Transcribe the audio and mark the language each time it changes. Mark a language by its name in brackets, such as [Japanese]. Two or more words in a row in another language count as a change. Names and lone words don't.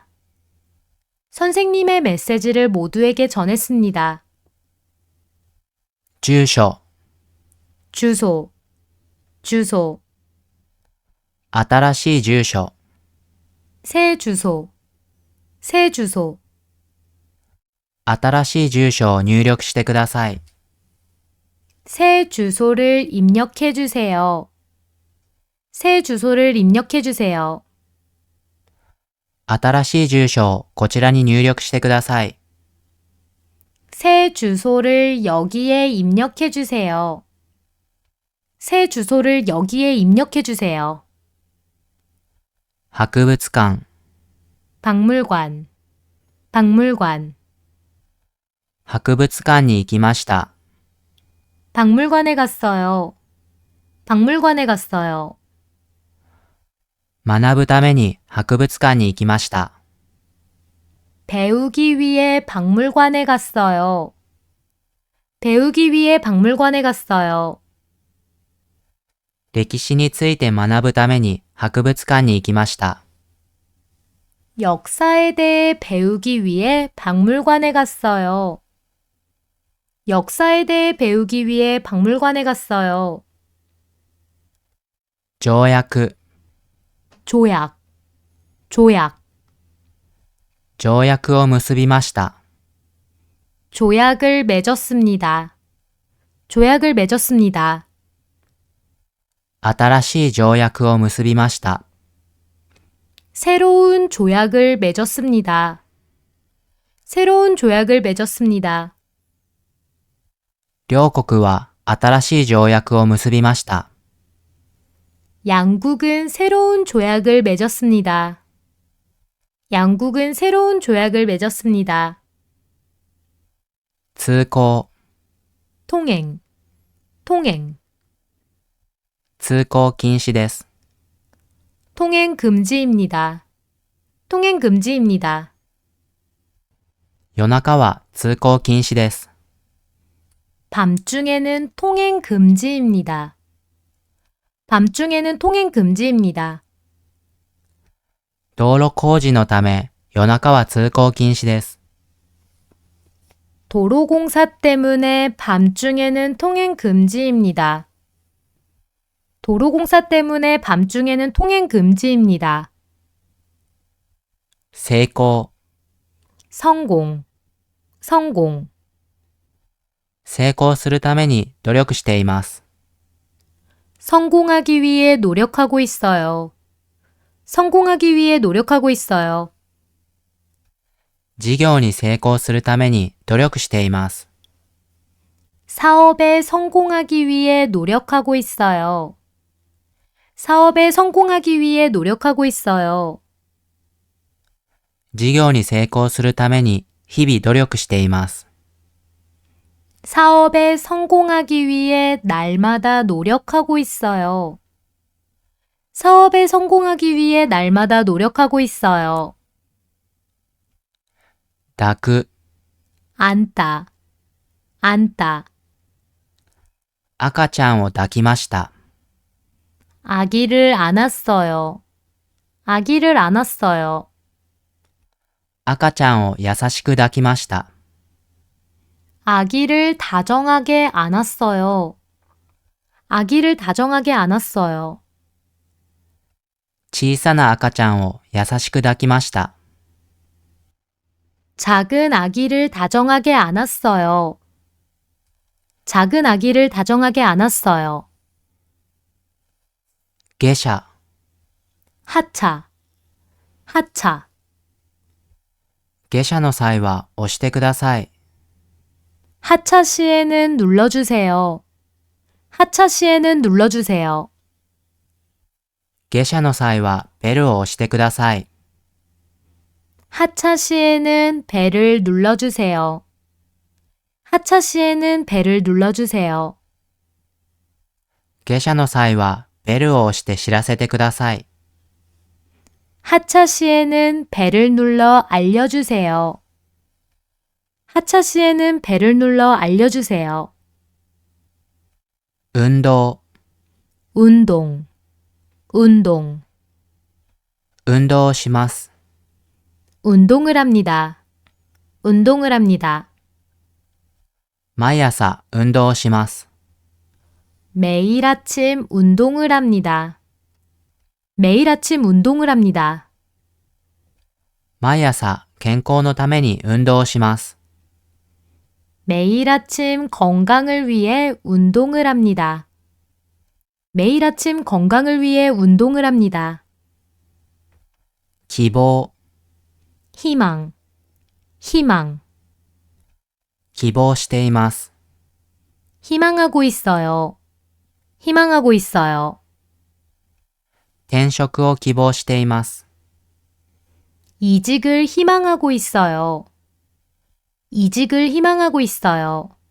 [Korean] 선생님의 메시지를 모두에게 전했습니다. [Japanese] 住所、 [Korean] 주소, 주소, [Japanese] 新しい住所、 [Korean] 새 주소, 새 주소, [Japanese] 新しい住所を入力してください。 [Korean] 새 주소를 입력해 주세요. 새 주소를 입력해 주세요. [Japanese] 新しい住所をこちらに入力してください。 [Korean] 새 주소를 여기에 입력해 주세요. 새 주소를 여기에 입력해 주세요. [Japanese] 博物館、 [Korean] 박물관, 박물관, [Japanese] 博物館に行きました。 [Korean] 박물관에 갔어요. 박물관에 갔어요. [Japanese] 学ぶために博物館に行きました。 [Korean] 배우기 위해 박물관에 갔어요. 배우기 위해 박물관에 갔어요. [Japanese] 歴史について学ぶために博物館に行きました。 [Korean] 역사에 대해 배우기 위해 박물관에 갔어요. 역사에 대해 배우기 위해 박물관에 갔어요. [Japanese] 条約、 [Korean] 조약, 조약, [Japanese] 条約を結びました。 [Korean] 조약을 맺었습니다. 조약을 맺었습니다. [Japanese] 新しい条約を結びました。 [Korean] 새로운 조약을 맺었습니다. 새로운 조약을 맺었습니다. [Japanese] 両国は新しい条約を結びました。 [Korean] 양국은 새로운 조약을 맺었습니다. 양국은 새로운 조약을 맺었습니다. [Japanese] 通行、 [Korean] 통행, 통행, [Japanese] 通行禁止です。 [Korean] 통행 금지입니다. 통행 금지입니다. [Japanese] 夜中は通行禁止です。 [Korean] 밤중에는 통행 금지입니다. 밤중에는 통행 금지입니다. [Japanese] 道路工事のため夜中は通行禁止です。 [Korean] 도로 공사 때문에 밤중에는 통행 금지입니다. 도로 공사 때문에 밤중에는 통행 금지입니다. [Japanese] 成功、 [Korean] 성공, 성공. [Japanese] 成功するために努力しています。 [Korean] 성공하기 위해 노력하고 있어요. 성공하기 위해 노력하고 있어요. [Japanese] 事業に成功するために努力しています。 [Korean] 사업에 성공하기 위해 노력하고 있어요. 사업에 성공하기 위해 노력하고 있어요. [Japanese] 事業に成功するために日々努力しています。 [Korean] 사업에 성공하기 위해 날마다 노력하고 있어요. 사업에 성공하기 위해 날마다 노력하고 있어요. [Japanese] 抱く、 [Korean] 안다, 안다. [Japanese] 赤ちゃんを抱きました。 [Korean] 아기를 안았어요. 아기를 안았어요. [Japanese] 赤ちゃんを優しく抱きました。 [Korean] 아기를 다정하게 안았어요. 아기를 다정하게 안았어요. [Japanese] 小さな赤ちゃんを優しく抱きました。 [Korean] 작은 아기를 다정하게 안았어요. 작은 아기를 다정하게 안았어요. [Japanese] 下車、 [Korean] 하차, 하차. [Japanese] 下車の際は押してください。 [Korean] 하차 시에는 눌러주세요. 하차 시에는 눌러주세요. [Japanese] 下車の際はベルを押してください。 [Korean] 하차 시에는 벨을 눌러주세요. 하차 시에는 벨을 눌러주세요. [Japanese] 下車の際はベルを押して知らせてください。 [Korean] 하차 시에는 벨을 눌러 알려주세요. 하차 시에는 벨을 눌러 알려주세요. [Japanese] 運動、 [Korean] 운동, 운동. [Japanese] 運動をします。 [Korean] 운동을 합니다. 운동을 합니다. [Japanese] 毎朝運動をします。 [Korean] 매일 아침 운동을 합니다. 매일 아침 운동을 합니다. [Japanese] 毎朝健康のために運動をします。 [Korean] 매일 아침 건강을 위해 운동을 합니다. 매일 아침 건강을 위해 운동을 합니다. [Japanese] 希望、 [Korean] 희망, 희망. [Japanese] 希望しています。 [Korean] 희망하고 있어요. 희망하고 있어요. [Japanese] 転職を希望しています。 [Korean] 이직을 희망하고 있어요. 이직을 희망하고 있어요.